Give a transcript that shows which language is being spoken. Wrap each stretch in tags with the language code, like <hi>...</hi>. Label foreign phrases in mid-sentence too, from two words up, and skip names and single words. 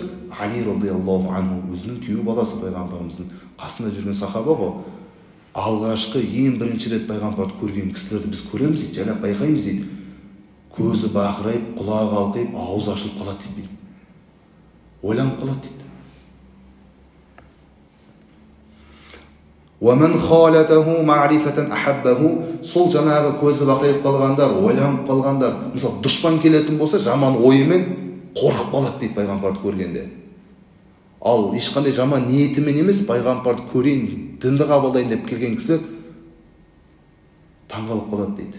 <kk>Али</kk> <ar>رضي الله عنه,</ar> <kk>өзінің күйеу баласы пайғамбарымыздың қасында жүрген сахаба ғой. Алғашқы ең бірінші рет пайғамбарды көрген кісілерді біз көреміз дейді, жайлап байқаймыз дейді. Көзі бақырайып, құлағы қалқайып, ауыз ашылып қалады дейді. Ойланып қалады дейді.</kk> <ar>وَمَنْ خَالَتَهُ مَعْرِفَةً أَحَبَّهُ,</ar> <kk>сол жаңағы көзі бақырайып қалғандар, ойланып қалғандар, мысалы дұшпан келетін болса, жаман ойымен қорқып қалады дейді пайғамбарды көргенде. Ал ешқандай жаман ниетімен емес, пайғамбарды көрейін, дінді қабылдайын деп келген кісілер таңғалып қалады дейді.</kk>